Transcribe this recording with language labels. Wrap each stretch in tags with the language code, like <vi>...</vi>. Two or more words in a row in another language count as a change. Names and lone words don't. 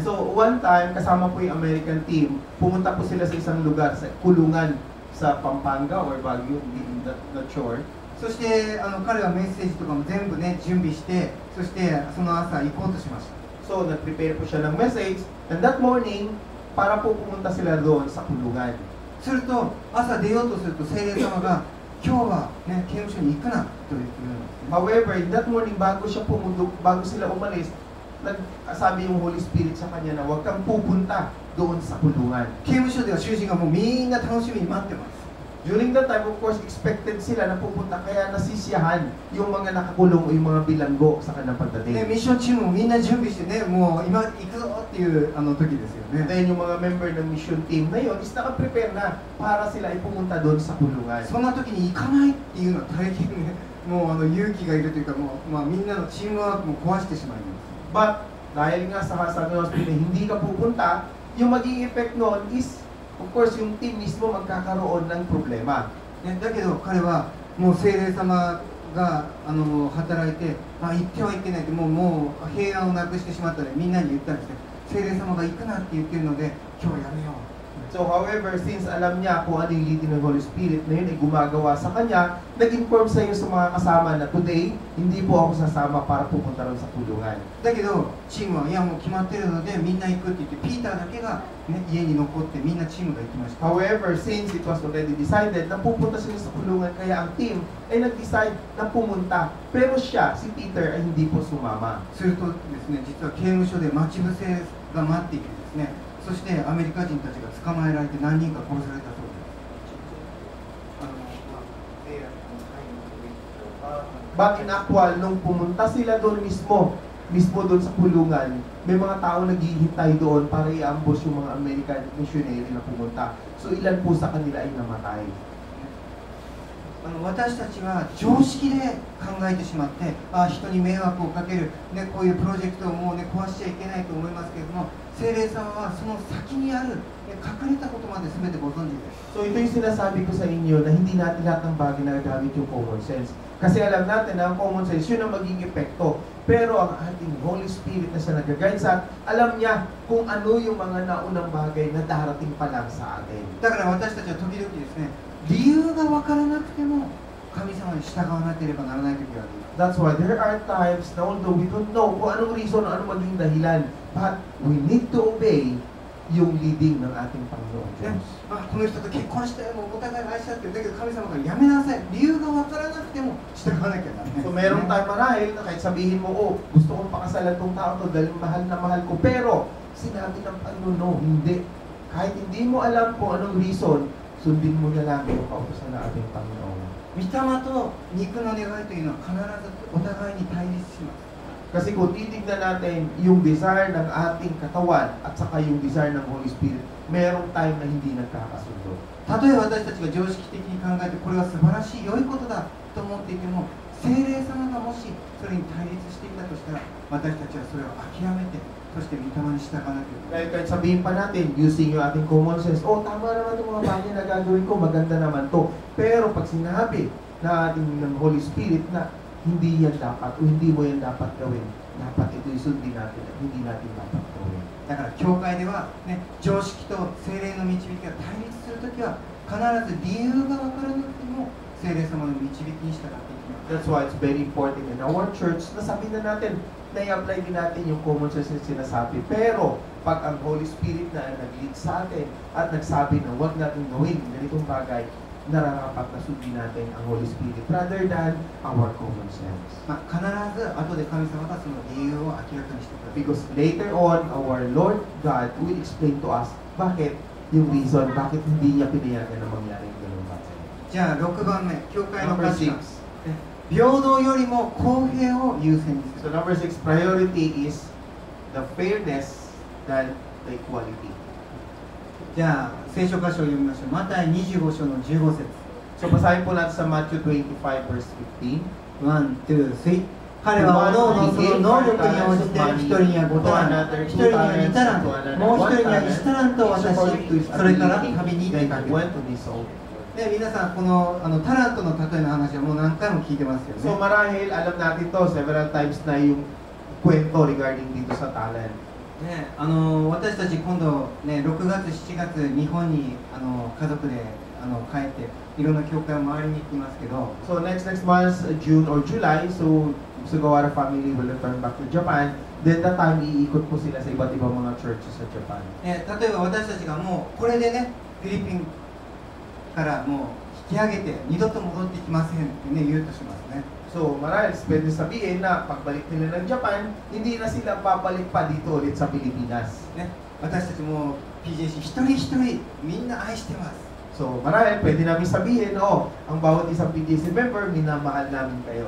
<en>So one time</en> <tl>kasama po yung</tl> <en>American team,</en> <tl>pumunta po sila sa isang lugar sa kulungan sa Pampanga or Baguio,</tl> <en>not sure.</en> <ja>そして彼はメッセージとかも全部ね準備して、そしてその朝行こうとしました。</ja> <tl>So nag-prepare po siya ng message,</tl> <en>and that morning</en> <tl>para po pumunta sila doon sa kulungan.</tl> <ja>すると朝出ようとすると聖霊様が今日はね刑務所に行くなと言ってくるんですね。</ja> <en>However, in that morning</en> <tl>bago sila umalis, nagsabi yung</tl> <en>Holy Spirit</en> <tl>sa kanya na huwag kang pupunta doon sa kulungan.</tl> <ja>刑務所では囚人がもうみんな楽しみに待ってます。</ja> <en>During that time, of course,</en> <tl>expected sila na pupunta, kaya nasisiyahan yung mga nakakulong o yung mga bilanggo sa kanilang</tl> <ja>ね、</ja> <tl>pagdating.</tl> <ja>ミッションチームもみんな準備してね、もう今行くぞっていう時ですよね。</ja> <tl>Then yung mga member ng</tl> <en>mission team</en> <tl>na yun is naka-prepare na para sila ay pumunta doon sa kulungan.</tl> <ja>そんな時に行かないっていうのは大変ね、もう勇気がいるというか、もうみんなのチームワークも壊してしまいます。</ja> <tl>But dahil nga sa sabi ng Hospital, hindi ka pupunta, yung magiging effect noon is,</tl> <en>of course,</en> <tl>yung team mismo magkakaroon ng problema.</tl> <ja>ね、だけど彼はもう聖霊様が働いて、行ってはいけないって、もう平安をなくしてしまったのでみんなに言ったんですね。聖霊様が行くなって言ってるので今日やめよう。</ja> <en>So however, since</en> <tl>alam niya kung ano yung leading ng</tl> <en>Holy Spirit</en> <tl>na yun ay gumagawa sa kanya, nag-inform sa iyo sa mga kasama na today, hindi po ako sasama para pupunta rin sa kulungan.</tl> <ja>だけどチームはいやもう決まってるのでみんな行くって言ってピーターだけが、ね、家に残ってみんなチームが行きました。</ja> <en>However, since it was already decided</en> <tl>na pupunta sila sa kulungan, kaya ang team ay nag-decide na pumunta. Pero siya, si Peter, ay hindi po sumama.</tl> <ja>するとですね、実は刑務所で待ち伏せが待っていてですね、そしてアメリカ人たちが捕まえられて何人か殺されたそうです。</ja> <en>But in actual,</en> <tl>nung pumunta sila doon mismo doon sa kulungan, may mga tao naghihintay doon para i-ambush yung mga</tl> <en>American missionary</en> <tl>na pumunta. So ilan po sa kanila ay namatay.</tl> <ja>私たちは常識で考えてしまって、人に迷惑をかける、ね、こういうプロジェクトをもう、ね、壊しちゃいけないと思いますけれども、聖霊様はその先にある、隠れたことまで全てご存知です。</ja> <tl>So ito yung sinasabi ko sa inyo na hindi natin lahat ng bagay na gamit yung</tl> <en>common sense.</en> <tl>Kasi alam natin na ang</tl> <en>common sense,</en> <tl>yun ang magiging epekto. Pero ang ating</tl> <en>Holy Spirit</en> <tl>na siya nag-guide sa, alam niya kung ano yung mga naunang bagay na darating pa lang sa atin.</tl> <ja>だから私たちは時々ですね、理由が分からなくても神様に従わなければならない時がある。</ja> <en>That's why there are times na although we don't know</en> <tl>kung anong</tl> <en>reason,</en> <tl>anong maging dahilan,</tl> <en>but we need to obey yung leading</en> <tl>ng ating Panginoon Diyos.</tl> <ja>この人と結婚したよ、もうお互い愛し合ってる。だけど神様がやめなさい。理由が分からなくても従わなきゃならない。</ja> <tl>So meron tayong marahil na kahit sabihin mo, oh, gusto kong pakasalan tong tao to dahil mahal na mahal ko. Pero sinabi ng Panginoon, no, hindi. Kahit hindi mo alam kung anong reason, sundin mo na lang yung kautosan ng ating Panginoon.</tl> <ja>御霊と肉の願いというのは必ずお互いに対立します。</ja> <tl>Kasi kung titignan natin yung desire ng ating katawan at saka yung desire ng</tl> <en>Holy Spirit,</en> <tl>merong time na hindi nagkakasundo.</tl> <ja>たとえ私たちが常識的に考えてこれは素晴らしい良いことだと思っていても、聖霊様がもしそれに対立していたとしたら、私たちはそれを諦めて、そして御霊に従わなければ。</ja> <tl>Dahil kahit sabihin pa natin, using yung ating</tl> <en>common sense,</en> <tl>oh, tama naman itong mga bagay na gagawin ko, maganda naman to. Pero pag sinabi na ating ng</tl> <en>Holy Spirit</en> <tl>na hindi yan dapat o hindi mo yan dapat gawin, dapat ito isundin natin at hindi natin dapat gawin.</tl> <ja>だから教会では、ね、常識と聖霊の導きが対立するときは必ず理由が分からなくても聖霊様の導きに従っていきます。</ja> <en>That's why it's very important in our church</en> <tl>na sabihin na natin, na i-apply din natin yung</tl> <en>common sense</en> <tl>na sinasabi. Pero pag ang</tl> <en>Holy Spirit</en> <tl>na nag-lead sa atin at nagsabi na huwag natin gawin ganitong bagay, nararapat na sundin natin ang Holy Spirit</tl> <en>rather than our common sense.</en> <ja>必ず後で神様がその理由を明らかにしてください。</ja> <en>Because later on, our Lord God will explain to us</en> <tl>bakit yung reason bakit hindi niya pinayagan na mangyari yung ganun bagay.</tl> <ja>じゃあ6番目、教会の</ja> <en>Number</en> <ja>価値観</ja> <en>6.</en> <ja>平等よりも公平を優先にす</ja> <en>So</en> <ja>る。</ja> <en>number 6, priority is the fairness than the equality.</en> <ja>じゃあ聖書箇所を読みましょう。マタイ25章の15節。</ja> <tl>So basahin po natin sa Matthew 25 verse 15.</tl> <ja>1、2、3。彼はおのおのその能力に応じて一人には5タラント、一人には2タラント、もう一人には1タラントを渡し、それから旅に出かけ went た。 to be sold. で皆さんこのタラントの例えの話はもう何回も聞いてますよ</ja> <en>So</en> <ja>ね。</ja> <tl>marahil alam natin to</tl> <en>several times</en> <tl>na yung kwento regarding dito sa talent.</tl> <ja>ね、私たち今度、ね、6月、7月、日本に家族で帰っていろんな教会を回りに行きますけど、</ja> <en>So next month, June or July, so Sugawara family will return back to Japan. Then that time,</en> <tl>iikot po sila sa iba't ibang mga churches sa Japan.</tl> <ja>ね、例えば私たちがもうこれでね、フィリピンからもう引き上げて二度と戻ってきませんってね、言うとしますね。</ja> <tl>So marahil, pwede sabihin na pagbalik nila ng Japan, hindi na sila babalik pa dito ulit sa Pilipinas.</tl> <ja>ね、私たちも PJC 一人一人みんな愛してます。</ja> <tl>So marahil, pwede namin sabihin, ang bawat isang PGC member, minamahal namin kayo.</tl>